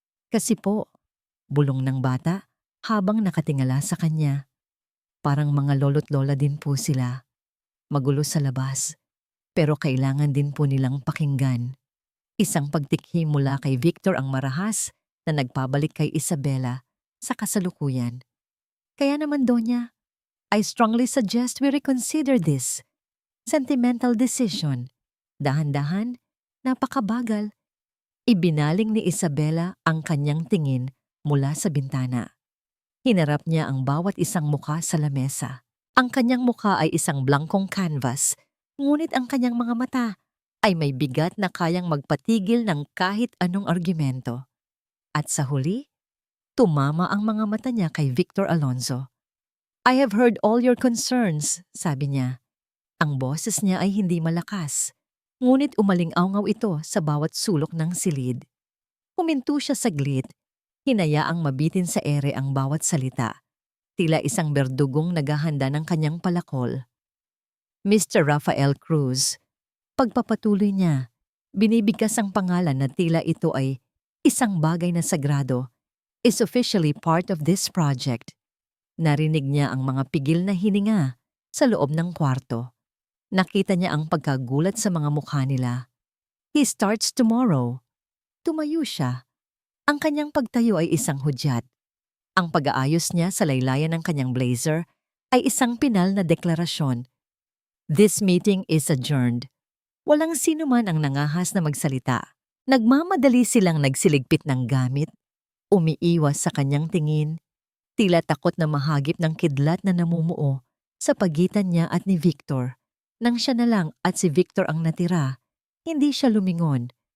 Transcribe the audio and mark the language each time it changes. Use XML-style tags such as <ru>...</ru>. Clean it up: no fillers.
<tl>"Kasi po," bulong ng bata habang nakatingala sa kanya. "Parang mga lolo't lola din po sila. Magulo sa labas, pero kailangan din po nilang pakinggan." Isang pagtikhi mula kay Victor ang marahas na nagpabalik kay Isabela sa kasalukuyan. "Kaya naman, Donya,</tl> <en>I strongly suggest we reconsider this sentimental decision."</en> <tl>Dahan-dahan, napakabagal. Ibinaling ni Isabela ang kanyang tingin mula sa bintana. Hinarap niya ang bawat isang mukha sa lamesa. Ang kanyang mukha ay isang blankong canvas, ngunit ang kanyang mga mata ay may bigat na kayang magpatigil ng kahit anong argumento. At sa huli, tumama ang mga mata niya kay Victor Alonzo.</tl> <en>"I have heard all your concerns,"</en> <tl>sabi niya. Ang boses niya ay hindi malakas, ngunit umaling-awngaw ito sa bawat sulok ng silid. Huminto siya saglit, hinayaang mabitin sa ere ang bawat salita, tila isang berdugong naghahanda ng kanyang palakol. "Mr. Rafael Cruz," pagpapatuloy niya, binibigkas ang pangalan na tila ito ay isang bagay na sagrado,</tl> <en>"is officially part of this project."</en> <tl>Narinig niya ang mga pigil na hininga sa loob ng kwarto. Nakita niya ang pagkagulat sa mga mukha nila.</tl> <en>"He starts tomorrow."</en> <tl>Tumayo siya. Ang kanyang pagtayo ay isang hudyat. Ang pag-aayos niya sa laylayan ng kanyang blazer ay isang pinal na deklarasyon.</tl> <en>"This meeting is adjourned."</en> <tl>Walang sino man ang nangahas na magsalita. Nagmamadali silang nagsiligpit ng gamit, umiiwas sa kanyang tingin, tila takot na mahagip ng kidlat na namumuo sa pagitan niya at ni Victor. Nang siya na lang at si Victor ang natira, hindi siya lumingon.</tl>